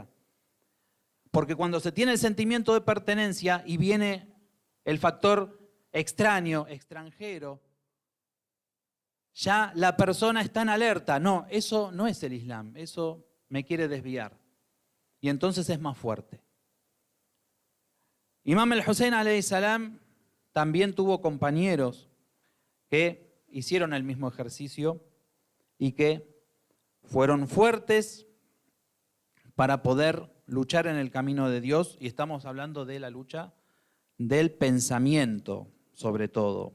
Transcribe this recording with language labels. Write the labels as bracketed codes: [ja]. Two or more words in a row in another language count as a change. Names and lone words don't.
[es] Porque cuando se tiene el sentimiento de pertenencia y viene el factor extraño, extranjero, ya la persona está en alerta. No, eso no es el Islam, eso me quiere desviar. Y entonces es más fuerte. Imam al-Hussein [ar] عليه السلام [es] también tuvo compañeros que hicieron el mismo ejercicio y que fueron fuertes para poder luchar en el camino de Dios, y estamos hablando de la lucha del pensamiento, sobre todo.